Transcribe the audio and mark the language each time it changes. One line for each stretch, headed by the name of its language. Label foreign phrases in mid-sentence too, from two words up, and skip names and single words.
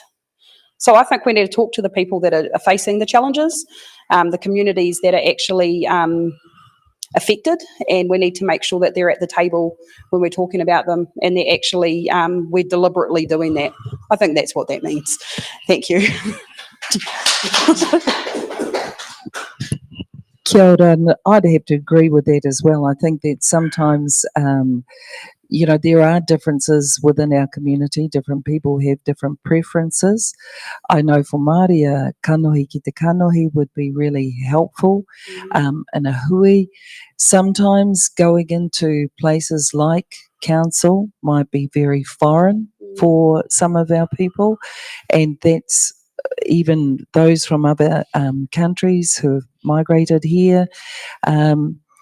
English: So I think we need to talk to the people that are facing the challenges, the communities that are actually affected, and we need to make sure that they're at the table when we're talking about them, and they're actually, we're deliberately doing that. I think that's what that means. Thank you.
Māori: Kia ora,
English: and I'd have to agree with that as well. I think that sometimes there are differences within our community. Different people have different preferences. I know for Māori, a
Māori: kanohi ki te kanohi
English: would be really helpful. In a hui, sometimes going into places like council might be very foreign for some of our people, and that's even those from other countries who have migrated here.